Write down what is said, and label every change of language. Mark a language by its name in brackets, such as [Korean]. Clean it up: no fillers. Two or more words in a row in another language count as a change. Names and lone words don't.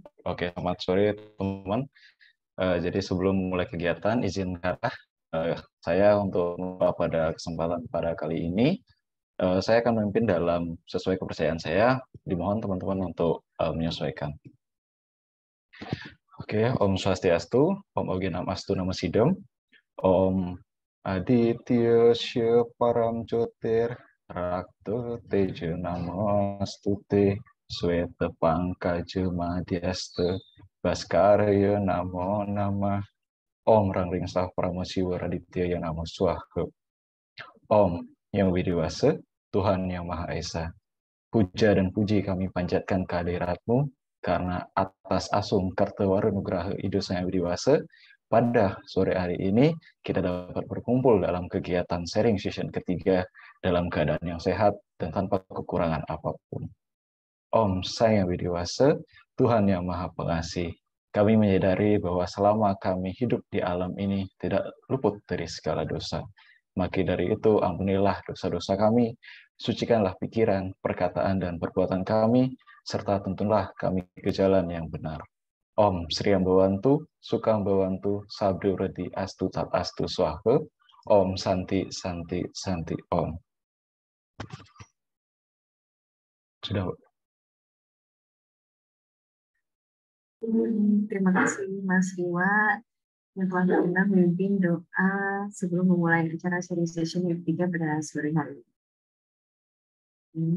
[Indonesian] Oke, selamat sore teman-teman. Jadi sebelum mulai kegiatan, izinkan saya untuk pada kesempatan pada kali ini, saya akan memimpin dalam sesuai kepercayaan saya. Dimohon teman-teman untuk menyesuaikan. Oke, [Sanskrit] Om Swastiastu, Om Ogi Namastu Namo Sidam, Om Aditya Sya Param Jyotir Rakto Tejo Namostute Sweta Pangkaja Madhyasta Baskarya Namo Nama Om Rangring Sah Pramasiwa Raditya Yang Namo Swaha [Indonesian] Om Yang Widiwasa Tuhan Yang Maha Esa, puja dan puji kami panjatkan kehadiratmu karena atas asung kartawara nugraha idosanya widiwasa, pada sore hari ini kita dapat berkumpul dalam kegiatan [English] sharing session [Indonesian] ketiga dalam keadaan yang sehat dan tanpa kekurangan apapun. Om Sang Yang Widiwasa, Tuhan Yang Maha Pengasih, kami menyadari bahwa selama kami hidup di alam ini tidak luput dari segala dosa. Maka dari itu ampunilah dosa-dosa kami, sucikanlah pikiran, perkataan, dan perbuatan kami, serta tuntunlah kami ke jalan yang benar. [Sanskrit] Om Sri Ambawantu, Sukang Bawantu, Sabdu Redi Astu Tat Astu Swaha, Om Santi Santi Santi Om. [Indonesian] Sudah, Bu. Terima kasih Mas Riwa yang telah berkenan memimpin doa sebelum memulai acara [English] sharing session [Indonesian] yang ketiga pada sore hari ini.